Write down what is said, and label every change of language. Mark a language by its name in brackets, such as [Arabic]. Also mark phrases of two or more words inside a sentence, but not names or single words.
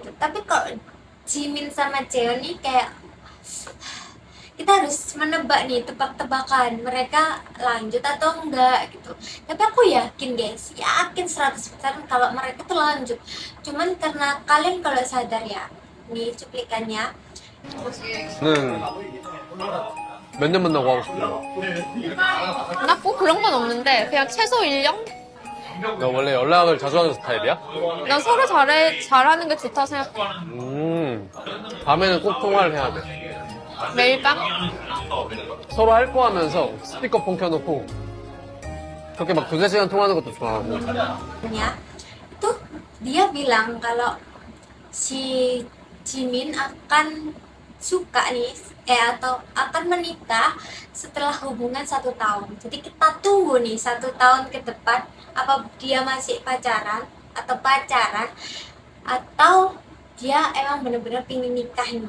[Indonesian] Tapi kalau Jimin sama Cheon nih kayak kita harus menebak nih, tebak-tebakan mereka lanjut atau enggak gitu. Tapi aku yakin guys, yakin 100% kalau mereka tuh lanjut. Cuman karena kalian kalau sadar ya, nih cuplikannya. [Korean] 몇 년 만나고 하고 싶어요? 나 꼭 그런 건 없는데 그냥 최소 1년? 너 원래 연락을 자주 하는 스타일이야? 난 서로 잘하는 게 좋다 생각해. 밤에는 꼭 통화를 해야 돼. 매일 밤? 서로 할 거 하면서 스피커폰 켜놓고 그렇게 막 2-3시간 통화하는 것도 좋아하고. [Indonesian] Ya, itu dia bilang kalau si Jimin akan suka nih atau akan menikah setelah hubungan 1 tahun. Jadi kita tunggu nih 1 tahun ke depan, apa dia masih pacaran atau dia emang bener-bener pingin nikah nih.